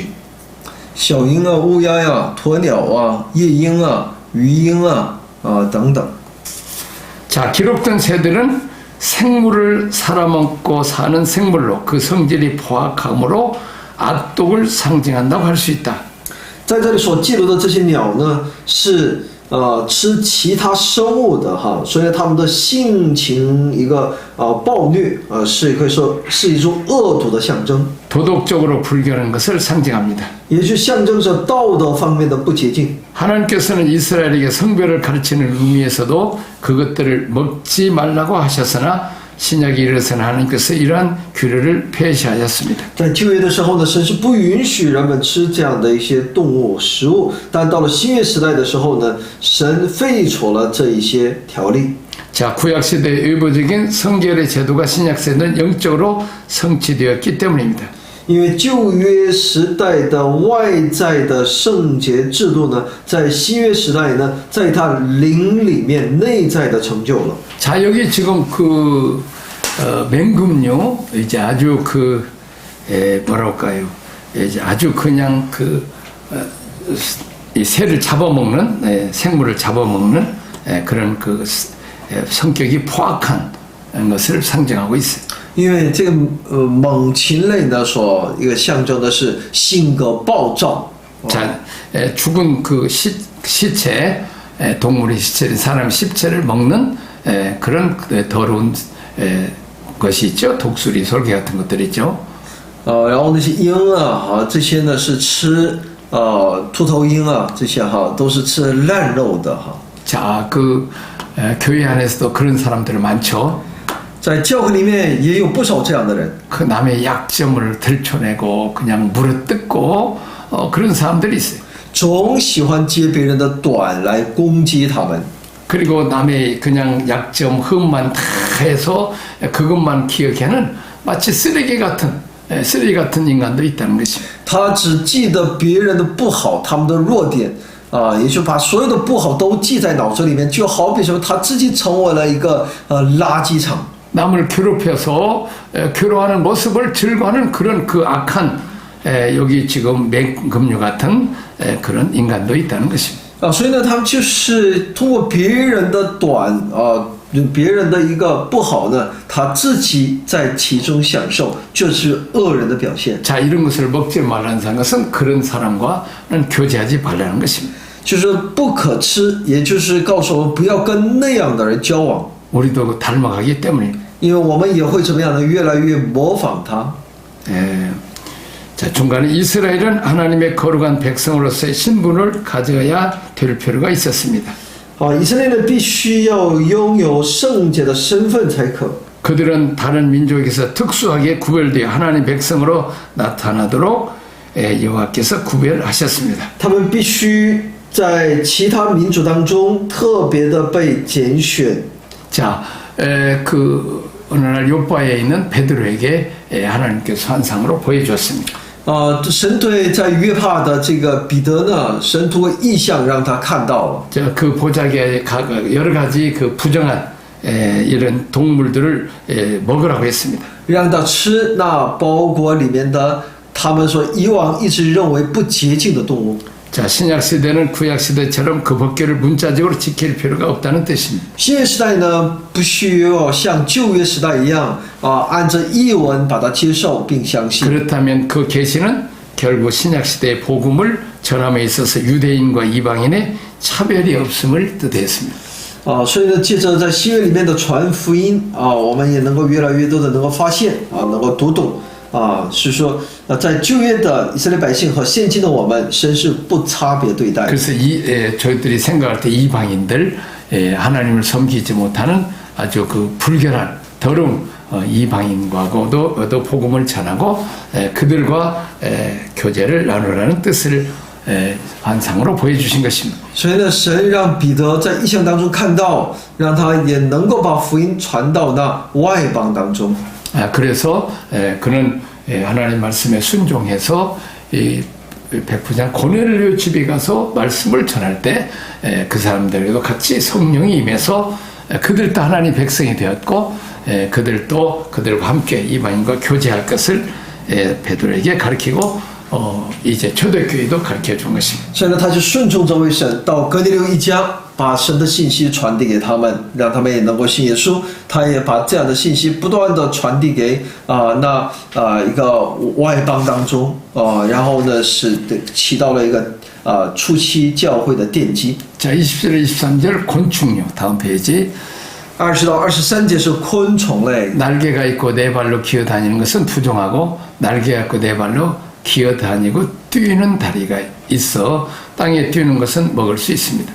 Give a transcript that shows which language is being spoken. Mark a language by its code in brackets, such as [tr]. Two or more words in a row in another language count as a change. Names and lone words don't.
[zh] 小鹰乌鸦鸵鸟夜鹰鱼鹰等等。 [ko] 자, 기록된 새들은 생물을 살아먹고 사는 생물로 그 성질이 포악함으로 악독을 상징한다고 할 수 있다. [zh] 在这里所记录的这些鸟呢，是吃其他生物的所以它们的性情一个暴虐是可以说是一种恶毒的象征， [ko] 도덕적으로 불결한 것을 상징합니다. [zh] 也就象征着道德方面的不洁净。 [ko] 하나님께서는 이스라엘에게 성별을 가르치는 의미에서도 그것들을 먹지 말라고 하셨으나 신약에 이르러서는 하나님께서 이러한 규례를 폐시하였습니다. [zh] 在旧约的时候呢，神是不允许人们吃这样的一些动物食物，但到了新约时代的时候呢，神废除了这一些条例。 [ko] 자, 구약시대의 의무적인 성결의 제도가 신약세대는 영적으로 성취되었기 때문입니다. [zh] 因为旧约时代的外在的圣洁制度呢，在新约时代呢，在它灵里面内在的成就了。 [ko] 자, 여기 지금 그 맹금류 이제 아주 뭐랄까요? 이제 아주 그냥 이 새를 잡아먹는 생물을 잡아먹는 그런 성격이 포악한 것을 상징하고 있어요. [zh] 因为这个猛禽类呢，所一个象征的是性格暴躁。 [ko] 자, 죽은 그 시체, 동물의 시체, 사람의 시체를 먹는 그런 더러운 것이 있죠. 독수리, 솔개 같은 것들 있죠. [zh] 然后那些鹰这些呢是吃秃头鹰这些都是吃烂肉的 [ko] 자, 교회 안에서도 그런 사람들 많죠. [zh] 在教会里面也有不少这样的人， [ko] 그 남의 약점을 들춰내고 그냥 물어뜯고 그런 사람들이 있어요. [zh] 总喜欢揭别人的短来攻击他们。 [ko] 그리고 남의 그냥 약점, 흠만 다 해서 그것만 기억하는 마치 쓰레기 같은 인간들이 있다는 것입니다. [zh] 他只记得别人的不好，他们的弱点也就把所有的不好都记在脑子里面，就好比说他自己成为了一个垃圾场。 [ko] 남을 괴롭혀서 괴로워하는 모습을 즐거워하는 그런 그 악한 여기 지금 맹금류 같은 그런 인간도 있다는 것입니다. [zh] 所以呢，他们就是通过别人的别人的一个不好呢，他自己在其中享受，就是恶人的表现。 [ko] 자, 이런 것을 먹지 말라는 것은 그런 사람과는 교제하지 말라는 것입니다. [zh] 就是不可吃，也就是告诉我们不要跟那样的人交往。 [ko] 우리도 닮아가기 때문에 [zh] 因为我们也会怎么样呢？越来越模仿他。 [ko] 예. 자, 중간에 이스라엘은 하나님의 거룩한 백성으로서의 신분을 가져야 될 필요가 있었습니다. [zh] 以色列人必须要拥有圣洁的身份才可。 [ko] 그들은 다른 민족에서 특수하게 구별되어 하나님 백성으로 나타나도록 여호와께서 구별하셨습니다. [zh] 他们必须在其他民族当中特别的被拣选。 [ko] 자, 어느 날 요바에 있는 베드로에게 하나님께서 환상으로 보여주었습니다. [zh] 神对在约帕的这个彼得呢，神通过异象让他看到了。 [ko] 자, 그 보자기에 여러 가지 그 부정한 이런 동물들을 먹으라고 했습니다. [zh] 让他吃那包裹里面的他们所以往一直认为不洁净的动物。 [ko] 자, 신약 시대는 구약 시대처럼 그 법규를 문자적으로 지킬 필요가 없다는 뜻입니다. [zh] 新约时代呢，不需要像旧约时代一样按着译文把它接受并相信。 [ko] 그렇다면 그 계시는 결국 신약 시대의 복음을 전함에 있어서 유대인과 이방인의 차별이 없음을 뜻했습니다. [zh] 所以呢，借着在新约里面的传福音我们也能够越来越多的能够发现能够读懂是说在旧约的以色列百姓和现今的我们，神是不差别对待。 [ko] 그래서 저희들이 생각할 때 이방인들 하나님을 섬기지 못하는 아주 그 불결한 더러운 이방인과도 복음을 전하고 그들과 교제를 나누라는 뜻을 환상으로 보여주신 것입니다. [zh] 所以呢，神让彼得在异象当中看到，让他也能够把福音传到那外邦当中。 [ko] 그래서 그는 하나님 말씀에 순종해서 백부장 고넬료 집에 가서 말씀을 전할 때 그 사람들에게도 같이 성령이 임해서 그들도 하나님 백성이 되었고 그들도 그들과 함께 이방인과 교제할 것을 베드로에게 가르치고 이제 초대교회도 가르쳐 준 것입니다. [zh] 所以呢，他就顺从这位神，到哥尼流一家，把神的信息传递给他们，让他们也能够信耶稣。他也把这样的信息不断的传递给一个外邦当中然后呢是起到了一个初期教会的奠基。 [ko] 자, 20절 23절 곤충류 다음 페이지. [zh] 20 到23节是昆虫类。 [ko] 날개가 있고 네 발로 기어다니는 것은 부정하고 날개가 있고 네 발로 기어다니고 뛰는 다리가 있어 땅에 뛰는 것은 먹을 수 있습니다.